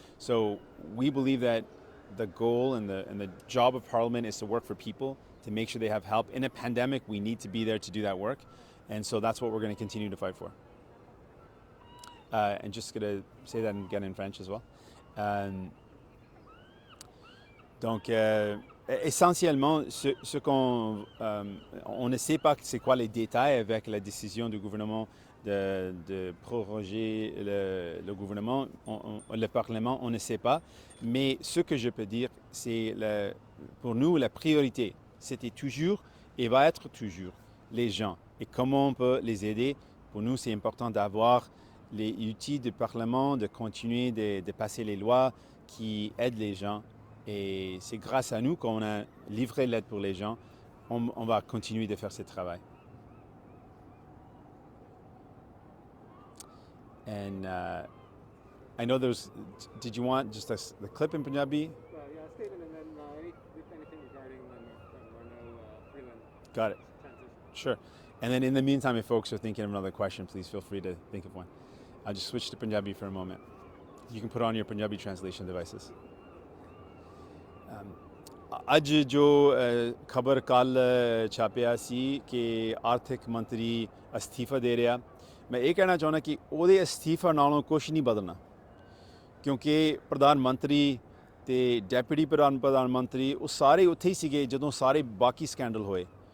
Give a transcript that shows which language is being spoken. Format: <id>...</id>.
<en>So we believe that the goal and the job of Parliament is to work for people, to make sure they have help. In a pandemic, we need to be there to do that work. And so that's what we're going to continue to fight for. And just going to say that again in French as well.</en> <fr>Donc, essentiellement, ce qu'on on ne sait pas c'est quoi les détails avec la décision du gouvernement de proroger le gouvernement, le Parlement, on ne sait pas. Mais ce que je peux dire, c'est pour nous, la priorité, c'était toujours et va être toujours les gens. Et comment on peut les aider? Pour nous, c'est important d'avoir les outils du Parlement, de continuer de passer les lois qui aident les gens. Et c'est grâce à nous qu'on a livré l'aide pour les gens. On va continuer de faire ce travail.</fr> <en>And I know did you want just the clip in Punjabi? Yeah, statement, and then anything regarding the Morneau Freeland Got it. transition. Sure. And then in the meantime, if folks are thinking of another question, please feel free to think of one. I'll just switch to Punjabi for a moment. You can put on your Punjabi translation devices.</en> <pa>ਅੱਜ ਜੋ ਖਬਰ ਕੱਲ ਛਾਪਿਆ ਸੀ ਕਿ ਆਰਥਿਕ ਮੰਤਰੀ ਅਸਤੀਫਾ ਦੇ ਰਿਹਾ, ਮੈਂ ਇਹ ਕਹਿਣਾ ਚਾਹੁੰਦਾ ਕਿ ਉਹਦੇ ਅਸਤੀਫਾ ਨਾਲੋਂ ਕੁਝ ਨਹੀਂ ਬਦਲਣਾ, ਕਿਉਂਕਿ ਪ੍ਰਧਾਨ ਮੰਤਰੀ ਤੇ ਡੈਪੂਟੀ ਪ੍ਰਧਾਨ ਮੰਤਰੀ ਉਹ ਸਾਰੇ ਉੱਥੇ ਹੀ ਸੀਗੇ ਜਦੋਂ ਸਾਰੇ ਬਾਕੀ ਸਕੈਂਡਲ ਹੋਏ।</pa>